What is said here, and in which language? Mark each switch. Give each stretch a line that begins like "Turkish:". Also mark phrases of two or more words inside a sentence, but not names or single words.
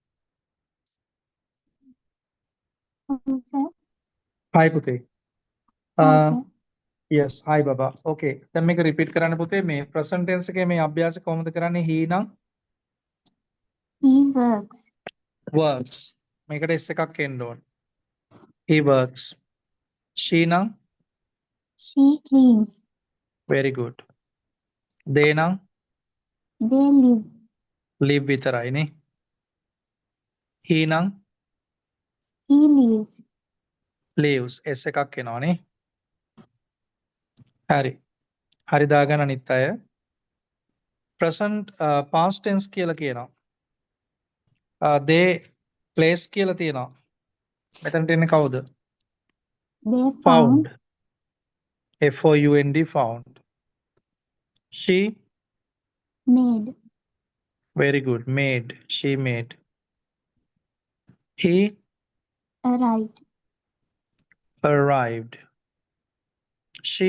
English: sir.
Sinhala: හයි පුතේ.
English: Hi, sir.
Sinhala: yes හයි බබා. okay දැන් මේක රිපීට් කරන්න පුතේ මේ
English: present tense
Sinhala: එකේ මේ අභ්‍යාසය කොහොමද කරන්නේ? he නම්
English: He works.
Sinhala: works මේකට s එකක් එන්න ඕන.
English: he works.
Sinhala: she නම්
English: She cleans. very good. they නම් They live.
Sinhala: live විතරයි නේ. he නම්
English: He lives.
Sinhala: lives s එකක් එනවා නේ. හරි. හරි දාගන්න අනිත් අය.
English: present past tense
Sinhala: කියලා කියනවා.
English: they place
Sinhala: කියලා තියෙනවා. මෙතනට එන්නේ කවුද?
English: They found. found. found found. she Made. very good made she made. he Arrived. arrived. she